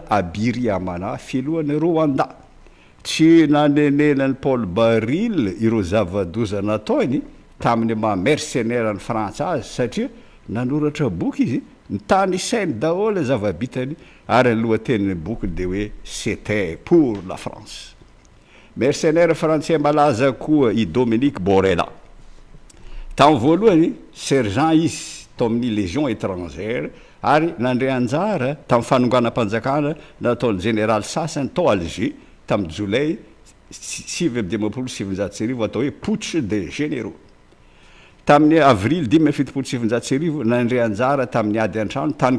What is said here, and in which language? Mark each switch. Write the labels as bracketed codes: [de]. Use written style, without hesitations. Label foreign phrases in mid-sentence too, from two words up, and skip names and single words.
[mg] Abiyarimana filohan'ny Rwanda tsy nanenenany Paul Baril ireo zava-doza nataony tamin'ny mercenaire ny Frantsa azy satria nanoratra boky izy ny tany sainy daholo zava-bitany ary ny lohatenin'ny boky de hoe [fr] c'était pour la France mercenaire français [mg] malaza koa i Dominique Borella tamin'ny voalohany sergent izy tao amin'ny [fr] légion étrangère [mg] ary nandre anjara tamin'ny fanonganam-panjakana nataony général sasany tao Alger tamin'ny jolay 1770 atao hoe [fr] putsch des généraux [mg] tamin'ny avril 1770 nandre anjara tamin'ny ady an-trano tany